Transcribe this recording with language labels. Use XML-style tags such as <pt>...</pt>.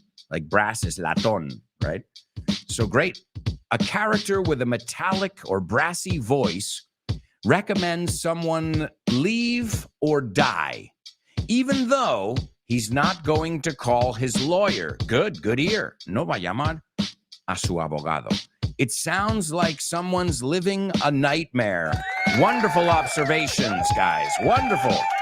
<en>Like brass is latón, right? So great. A character with a metallic or brassy voice recommends someone leave or die, even though he's not going to call his lawyer. Good ear.</en> <es>No va a llamar a su abogado.</es> <en>It sounds like someone's living a nightmare. Wonderful observations, guys. Wonderful.</en>